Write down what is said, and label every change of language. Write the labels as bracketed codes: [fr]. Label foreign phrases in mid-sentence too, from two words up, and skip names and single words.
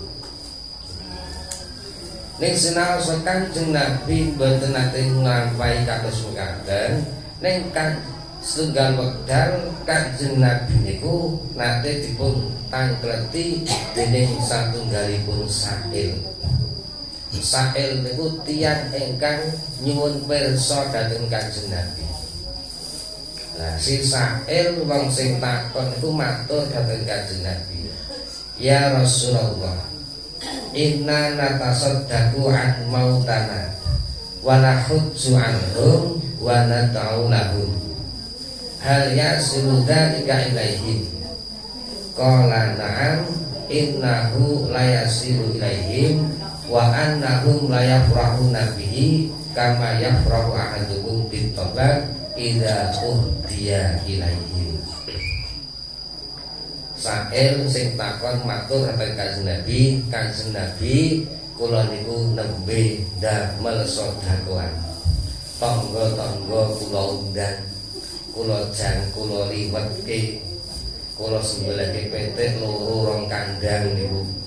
[jv] Ning sinaos Kanjeng Nabi mboten nate nglampahi kados mekaten ning setunggal wekdal Kanjeng Nabi niku nate dipun tangkleti dening satunggalipun sa'il. Sa'il niku tiyang ingkang nyuwun pirsa dhateng Kanjeng Nabi. Nah, si sa'il wong sing takon niku matur dhateng Kanjeng Nabi. [ar] يا رسول الله، إنا نتصدق عن موتانا ونحج عنهم وندعو لهم. هل يصل ذلك إليهم. قال نعم إنه ليصل إليهم وإنهم ليفرحون به كما يفرح أحدكم بالطبق إذا أهدي إليهم. [jv] Sa'il sing takon matur dhateng Kanjeng Nabi, kula niku nembe damel sedekah. Tangga-tangga kula undang, kula jang kula liwetke, kula sembelihke petik loro rong kandang niku.